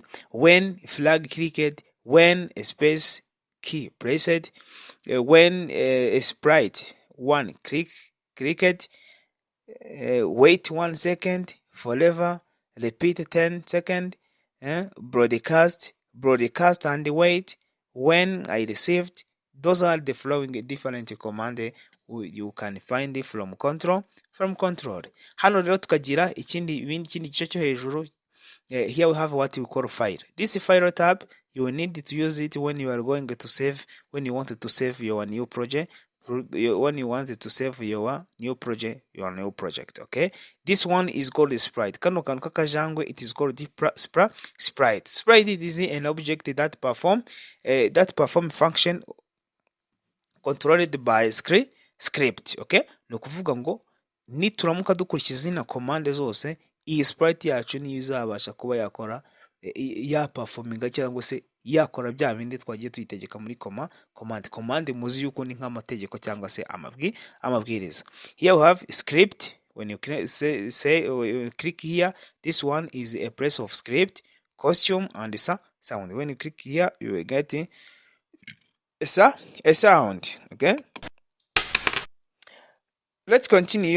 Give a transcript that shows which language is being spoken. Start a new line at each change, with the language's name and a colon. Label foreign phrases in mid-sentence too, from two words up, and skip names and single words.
English: When flag clicked, when a space key pressed, when a sprite one clicked, wait 1 second, forever, repeat 10 seconds, broadcast and wait, when I received. Those are the following different commands you can find from control.
Kinyarwanda: Hano rero tukagira ikindi gice cyo hejuru.
English: Here we have what we call file. This file tab, you will need to use it when you are going to save, when you wanted to save your new project, okay? This one is called sprite.
Kinyarwanda: Kano kantu kakajangwe,
English: it is called sprite. Sprite is an object that perform function controlled by script, okay?
Kinyarwanda: No kuvuga ngo nituramuka dukurikiza zina command zose, iyi sprite yacu niyo izabasha kuba yakora ya performinga cyangwa se yakora bya bindi twagiye tuyitegeka muri command muzi yuko ni nk'amategeko cyangwa se amabwiriza.
English: Here we have script. When you click here, this one is a place of script, costume and sound. When you click here, you will get a sound. Okay, let's continue.